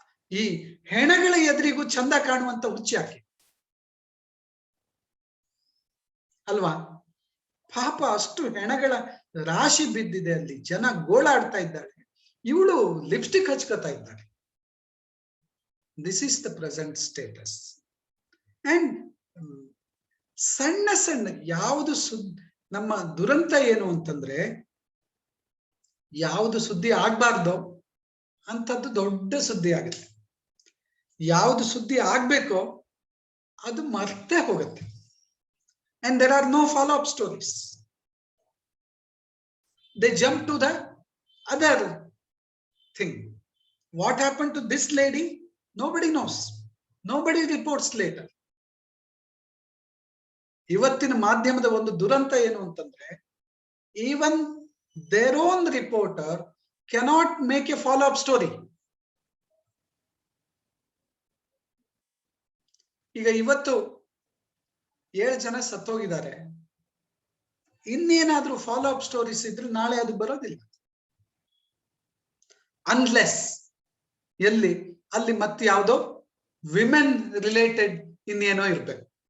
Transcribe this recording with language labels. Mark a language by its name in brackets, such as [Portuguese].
[Kannada] ಈ ಹೆಣಗಳ ಎದುರಿಗೂ ಚಂದ ಕಾಣುವಂತ ಹುಚ್ಚಾಕೆ ಅಲ್ವಾ? ಪಾಪ ಅಷ್ಟು ಹೆಣಗಳ ರಾಶಿ ಬಿದ್ದಿದೆ ಅಲ್ಲಿ, ಜನ ಗೋಳಾಡ್ತಾ ಇದ್ದಾಳೆ, ಇವಳು ಲಿಪ್ಸ್ಟಿಕ್ ಹಚ್ಕೋತಾ ಇದ್ದಾಳೆ. [English] This is the present status. [Kannada] And ಸಣ್ಣ ಸಣ್ಣ ಯಾವುದು ನಮ್ಮ ದುರಂತ ಏನು ಅಂತಂದ್ರೆ, ಯಾವುದು ಸುದ್ದಿ ಆಗ್ಬಾರ್ದೋ ಅಂತದ್ದು ದೊಡ್ಡ ಸುದ್ದಿ ಆಗುತ್ತೆ. ಯಾವುದು ಸುದ್ದಿ ಆಗ್ಬೇಕೋ ಅದು ಮರ್ತೇ ಹೋಗುತ್ತೆ. [English] and there are no follow-up stories. They jump to the other thing. What happened to this lady? Nobody knows. Nobody reports later. [Kannada] ಇವತ್ತಿನ ಮಾಧ್ಯಮದ ಒಂದು ದುರಂತ ಏನು ಅಂತಂದ್ರೆ, [English] even their own reporter cannot make a follow-up story. [Kannada] ಈಗ ಇವತ್ತು 7 ಜನ ಸತ್ತೋಗಿದ್ದಾರೆ, ಇನ್ನೇನಾದ್ರೂ follow-up stories ಇದ್ರೆ ನಾಳೆ ಅದು ಬರೋದಿಲ್ಲ. ಅನ್ಲೆಸ್ ಎಲ್ಲಿ ಅಲ್ಲಿ ಮತ್ತೆ ಯಾವುದೋ ವಿಮೆನ್ ರಿಲೇಟೆಡ್ ಇನ್ನೇನೋ ಇರ್ಬೇಕು.